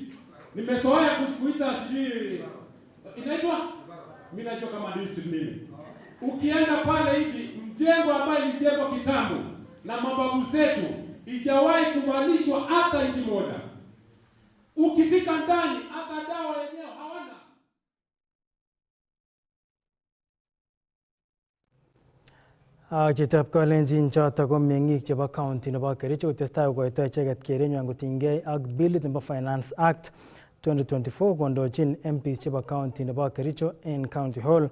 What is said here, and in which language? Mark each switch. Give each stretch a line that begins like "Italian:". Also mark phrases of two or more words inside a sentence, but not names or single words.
Swahili: Nimezoea kuita sijui inaitwa? Mimi najua kama district mimi. Ukienda pale hivi mjengo ambayo ilijengwa kitambo na mababu zetu ijawahi kubalishwa hata inji moja. Ukifika ndani hata dawa yenyewe hawana.
Kalenjin: Chitab kalenjin choto ko meng'ik chebo county nebo Kericho testai kokoito icheket kerenywan kotinygei ak bilit nebo Finance Act 2024 kondochin MPs chebo county nebo Kericho en County Hall.